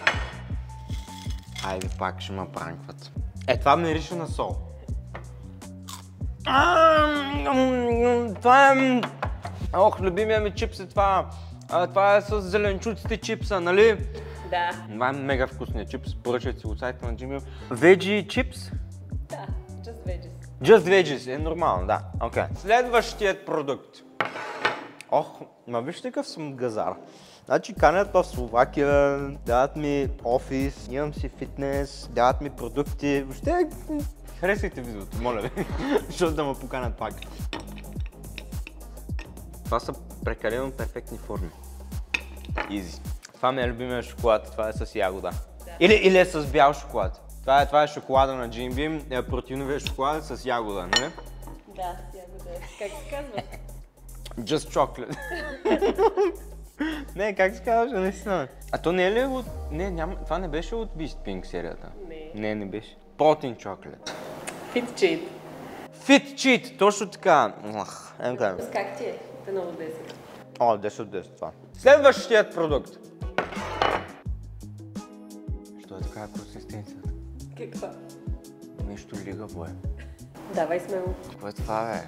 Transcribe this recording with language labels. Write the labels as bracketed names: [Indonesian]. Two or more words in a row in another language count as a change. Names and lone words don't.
[Bulgarian] Айде пак ще ме пранкват. Това мирише на сол. Това е... любимия ми чипс е това. Това е с зеленчуците чипса, нали? Да. Това е мега вкусният чипс. Поръчайте си от сайта на Jim Beam. Veggie чипс? Да, [English] just veggies. Just veggies, [Bulgarian] е нормално, да. Окей. Следващият продукт. Вижте какъв съм газар. Значи канят в Словакия, дават ми офис, имам си фитнес, дават ми продукти. Въобще харесайте видеото, моля ви, защото да ме поканят пак. Това са прекалено перфектни форми. Изи. Това ми е любимия шоколад, това е с ягода. Да. Или е с бял шоколад. Това е шоколада на Jim Beam, протеиновия шоколад с ягода, нали? Да, ягода. Как се казва? [English] Just chocolate. [Bulgarian] Не, как се казваше, наистина? То не е ли от... това не беше от Beast Pink серията? Не. Не беше. [English] Protein chocolate. Fit cheat. Fit cheat, [Bulgarian] точно така. Как ти е? Те много 10. 10 от 10 това. Следващият продукт. Що е такава консистенцията? Каква? Нещо лигаво е. Давай смело. Какво е това, бе?